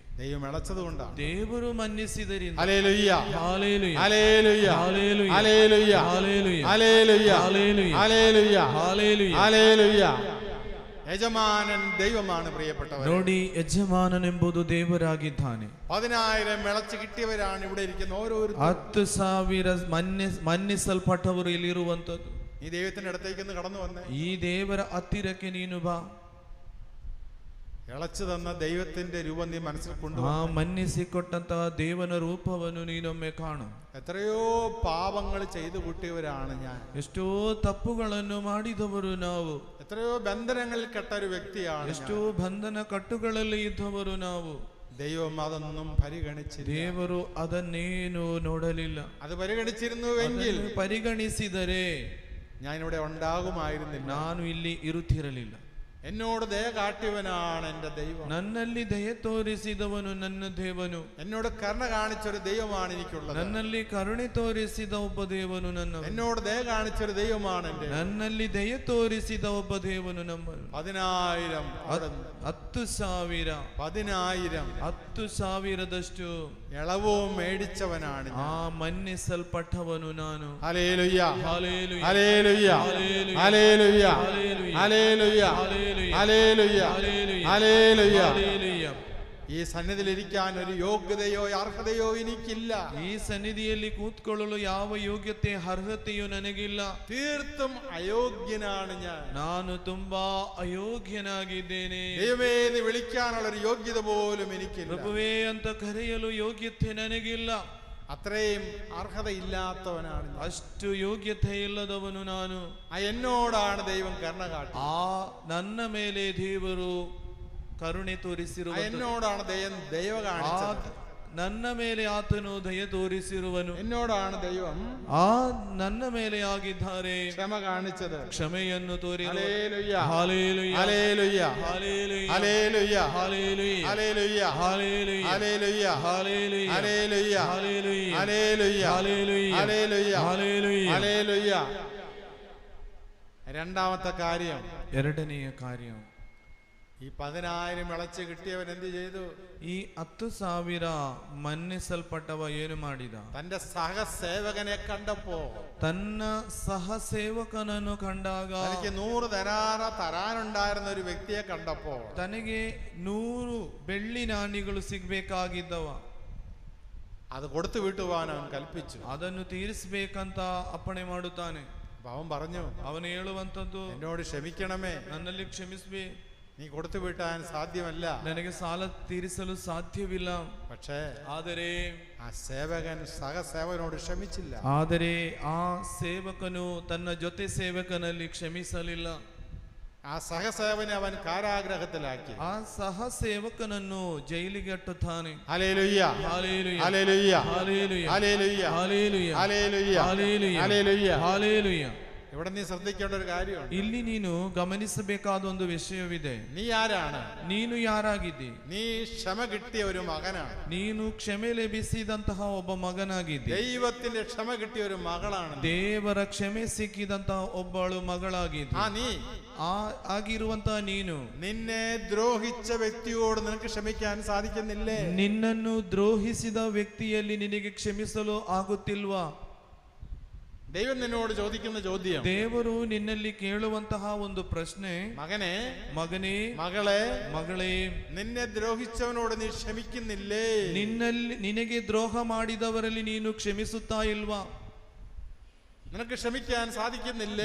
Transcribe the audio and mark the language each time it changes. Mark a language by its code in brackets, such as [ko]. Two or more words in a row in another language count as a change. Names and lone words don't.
[ml] ദൈവം ഇളച്ചത് കൊണ്ടാണ്. [kn] ದೇವರು ಮನ್ನಿಸಿದರಿಂದ. [ml] ഹല്ലേലൂയ, ഹല്ലേലൂയ, ഹല്ലേലൂയ, ഹല്ലേലൂയ, ഹല്ലേലൂയ, ഹല്ലേലൂയ, ഹല്ലേലൂയ, ഹല്ലേലൂയ, ഹല്ലേലൂയ, ഹല്ലേലൂയ, ഹല്ലേലൂയ. യജമാനൻ ദൈവമാണ്. പ്രിയപ്പെട്ടവർ, [kn] ನೋಡಿ, ಯಜಮಾನನೆಂಬುದು ದೇವರಾಗಿದ್ದಾನೆ. [ml] 10,000 വിളച്ച് കിട്ടിയവരാണ് ഇവിടെ ഇരിക്കുന്ന ഓരോരുത്തരും. [kn] 10,000 ಮನ್ನಿಸಲ್ಪಟ್ಟವರು ಇಲ್ಲಿರುವಂತದ್ದು. [ml] ഈ ദൈവത്തിന്റെ അടുത്തേക്ക് ഒന്ന് കടന്നു വന്നേ. [kn] ಈ ದೇವರ ಹತ್ತಿರಕ್ಕೆ ನೀನು ಬಾ. [ml] ഇളച്ചു തന്ന ദൈവത്തിന്റെ രൂപം നീ മനസ്സിൽ [kn] ಆ [ml] കൊണ്ടുവന്നു. [kn] ಮನ್ನಿಸಿಕೊಟ್ಟಂತಹ ದೇವನ ರೂಪವನ್ನು ನೀನೊಮ್ಮೆ ಕಾಣು. [ml] എത്രയോ പാപങ്ങൾ ചെയ്തു കൂട്ടിയവരാണ് ഞാൻ. [kn] ಎಷ್ಟೋ ತಪ್ಪುಗಳನ್ನು ಮಾಡಿದವರು ನಾವು. [ml] എത്രയോ ബന്ധനങ്ങളിൽ കെട്ട ഒരു വ്യക്തിയാണ് [kn] ಎಷ್ಟೋ [ml] ഞാൻ. [kn] ಬಂಧನ ಕಟ್ಟುಗಳಲ್ಲಿ ಇದ್ದವರು ನಾವು. [ml] ദൈവം അതൊന്നും പരിഗണിച്ചില്ല. [kn] ದೇವರು ಅದನ್ನೇನು ನೋಡಲಿಲ್ಲ. [ml] അത് പരിഗണിച്ചിരുന്നുവെങ്കിൽ [kn] ಅದನ್ನು ಪರಿಗಣಿಸಿದರೆ [ml] ഞാൻ ഇവിടെ ഉണ്ടാകുമായിരുന്നില്ല. [kn] ನಾನು ಇಲ್ಲಿ ಇರುತ್ತಿರಲಿಲ್ಲ. [ml] എന്നോട് ദയ കാട്ടിയവനാണ് എൻ്റെ ദൈവം. [kn] ನನ್ನಲ್ಲಿ ದಯೆ ತೋರಿಸಿದವನು ನನ್ನ ದೇವನು. [ml] എന്നോട് കരുണ കാണിച്ചൊരു ദൈവമാണ് എനിക്കുള്ളത്. [kn] ನನ್ನಲ್ಲಿ ಕರುಣೆ ತೋರಿಸಿದ ಒಬ್ಬ ದೇವನು ನನ್ನ. [ml] എന്നോട് ദയ കാണിച്ചൊരു ദൈവമാണ് എൻ്റെ. [kn] ನನ್ನಲ್ಲಿ ದಯೆ ತೋರಿಸಿದ ಒಬ್ಬ ದೇವನು ನಮ್ಮ. 10,000 10,000 10,000 10,000ದಷ್ಟು [ml] ഇളവും മേടിച്ചവനാണ് [kn] ಆ ಮನ್ನಿಸಲ್ಪಟ್ಟವನು ನಾನು. [ml] ഹല്ലേലൂയ ഹല്ലേലൂയ. ഹല്ലേലൂയ ഹല്ലേലൂയ. ഹല്ലേലൂയ ഹല്ലേലൂയ. ഹല്ലേലൂയ ഹല്ലേലൂയ. ഹല്ലേലൂയ ഹല്ലേലൂയ. ഹല്ലേലൂയ. ഹല്ലേലൂയ. ഈ സന്നിധിയിലിരിക്കാൻ ഒരു യോഗ്യതയോ അർഹതയോ എനിക്കില്ല. [kn] ಈ ಸನ್ನಿಧಿಯಲ್ಲಿ ಕೂತ್ಕೊಳ್ಳಲು ಯಾವ ಯೋಗ್ಯತೆ ಅರ್ಹತೆಯೂ ನನಗಿಲ್ಲ. [ml] തീർത്തും അയോഗ്യനാണ് ഞാൻ. [kn] ನಾನು ತುಂಬಾ ಅಯೋಗ್ಯನಾಗಿದ್ದೇನೆ. [ml] ദൈവമേ എന്ന് വിളിക്കാനുള്ള ഒരു യോഗ്യത പോലും എനിക്കില്ല. [kn] ಪ್ರಭುವೇ ಅಂತ ಕರೆಯಲು ಯೋಗ್ಯತೆ ನನಗಿಲ್ಲ. [ml] അത്രയും അർഹതയില്ലാത്തവനാണ് ഞാൻ. [kn] ಅಷ್ಟು ಯೋಗ್ಯತೆ ಇಲ್ಲದವನು ನಾನು. [ml] എന്നോടാണ് ദൈവം കരുണ കാട്ടി. [kn] ಆ ನನ್ನ ಮೇಲೆ ದೇವರು ಕರುಣೆ ತೋರಿಸಿರುವ, [ml] എന്നോടാണ് ദൈവ കാണിച്ചത്. [kn] ನನ್ನ ಮೇಲೆ ಆತನು ದಯ ತೋರಿಸಿರುವನು. [ml] എന്നോടാണ് ദൈവം [kn] ನನ್ನ ಮೇಲೆ ಆಗಿದ್ದಾರೆ [ml] ക്ഷമ കാണിച്ചത്, [kn] ಕ್ಷಮೆಯನ್ನು ತೋರಿರುವನು. [ml] ഹല്ലേലൂയ ഹല്ലേലൂയ. ഹല്ലേലൂയ ഹല്ലേലൂയ. ഹല്ലേലൂയ ഹല്ലേലൂയ. ഹല്ലേലൂയ ഹല്ലേലൂയ. ഹല്ലേലൂയ ഹല്ലേലൂയ. ഹല്ലേലൂയ ഹല്ലേലൂയ. ഹല്ലേലൂയ ഹല്ലേലൂയ. ഹല്ലേലൂയ ഹല്ലേലൂയ. ഹല്ലേലൂയ. രണ്ടാമത്തെ കാര്യം, [kn] ಎರಡನೆಯ ಕಾರ್ಯ, [ml] ഈ 10,000 ഇളച്ച് കിട്ടിയവൻ എന്ത് ചെയ്തു? [kn] ಈ 10,000 ಮನ್ನಿಸಲ್ಪಟ್ಟವ ಏನು ಮಾಡಿದ? [ml] തന്റെ സഹസേവകനെ കണ്ടപ്പോ, [kn] ತನ್ನ ಸಹಸೇವಕನನ್ನು ಕಂಡಾಗ, [ml] തനിക്ക് 100 ധനാറ തരാനുണ്ടായിരുന്ന ഒരു വ്യക്തിയെ കണ്ടപ്പോ, [kn] ತನಗೆ 100 ಬೆಳ್ಳಿ ನಾಣ್ಯಗಳು ಸಿಗ್ಬೇಕಾಗಿದ್ದವ, [ml] അത് കൊടുത്തു വിട്ടുവാൻ അവൻ കൽപ്പിച്ചു. [kn] ಅದನ್ನು ತೀರಿಸಬೇಕಂತ ಅಪ್ಪಣೆ ಮಾಡುತ್ತಾನೆ. [ml] അവൻ പറഞ്ഞു, [kn] ಅವನು ಹೇಳುವಂತದ್ದು, [ml] എന്നോട് ക്ഷമിക്കണമേ, [kn] ನನ್ನಲ್ಲಿ ಕ್ಷಮಿಸ್ಬೇ, [ml] നീ കൊടുത്തു വിട്ടാൻ സാധ്യമല്ല. [kn] ನನಗೆ ಸಾಲ ತೀರಿಸಲು ಸಾಧ್ಯವಿಲ್ಲ. [ml] പക്ഷേ [kn] ಆದರೆ [ml] ആ സേവകൻ സഹസേവകനോട് ക്ഷമിച്ചില്ല. [kn] ಆದರೆ ಆ ಸೇವಕನು ತನ್ನ ಜೊತೆ ಸೇವಕನಲ್ಲಿ ಕ್ಷಮಿಸಲಿಲ್ಲ. [ml] ആ സഹസേവനെ അവൻ കാരാഗ്രഹത്തിലാക്കി. [kn] ಆ ಸಹ ಸೇವಕನನ್ನು ಜೈಲಿಗೆ ಅಟ್ಟುತ್ತಾನೆ. [ml] ഹല്ലേലൂയ ഹല്ലേലൂയ. ഹല്ലേലൂയ ഹല്ലേലൂയ. ഹല്ലേലൂയ ഹല്ലേലൂയ. ഹല്ലേലൂയ ഹല്ലേലൂയ. ഹല്ലേലൂയ. ഹല്ലേലൂയ. ഇവിടെ നീ ശ്രദ്ധിക്കേണ്ട ഒരു കാര്യമുണ്ട്. [kn] ಇಲ್ಲಿ ನೀನು ಗಮನಿಸಬೇಕಾದ ಒಂದು ವಿಷಯವಿದೆ. [ml] നീ ആരാണ്? [kn] ನೀನು ಯಾರಾಗಿದ್ದಿ? [ml] നീ ക്ഷമ കിട്ടിയ ഒരു മകനാണ്. [kn] ನೀನು ಕ್ಷಮೆ ಲಭಿಸಿದಂತಹ ಒಬ್ಬ ಮಗನಾಗಿದ್ದಿ. [ml] ദൈവത്തിന്റെ ക്ഷമ കിട്ടിയ ഒരു മകളാണ്. [kn] ದೇವರ ಕ್ಷಮೆ ಸಿಕ್ಕಿದಂತಹ ಒಬ್ಬಳು ಮಗಳಾಗಿದ್ದಿ. [ml] നീ [kn] ಆಗಿರುವಂತಹ ನೀನು [ml] നിന്നെ ദ്രോഹിച്ച വ്യക്തിയോട് നിനക്ക് ക്ഷമിക്കാൻ സാധിക്കുന്നില്ലേ? [kn] ನಿನ್ನನ್ನು ದ್ರೋಹಿಸಿದ ವ್ಯಕ್ತಿಯಲ್ಲಿ ನಿನಗೆ ಕ್ಷಮಿಸಲು ಆಗುತ್ತಿಲ್ವಾ? [ml] ദൈവം നിന്നോട് ചോദിക്കുന്ന ചോദ്യം, [kn] ದೇವರು ನಿನ್ನಲ್ಲಿ ಕೇಳುವಂತಹ ಒಂದು ಪ್ರಶ್ನೆ, [ml] മകനെ, [kn] ಮಗನೇ, [ml] മകളെ, [kn] ಮಗಳೇ, [ml] നിന്നെ ദ്രോഹിച്ചവനോട് നീ ക്ഷമിക്കുന്നില്ലേ? [kn] ನಿನಗೆ ದ್ರೋಹ ಮಾಡಿದವರಲ್ಲಿ ನೀನು ಕ್ಷಮಿಸುತ್ತಾ ಇಲ್ವಾ? [ml] നിനക്ക് ക്ഷമിക്കാൻ സാധിക്കുന്നില്ലേ?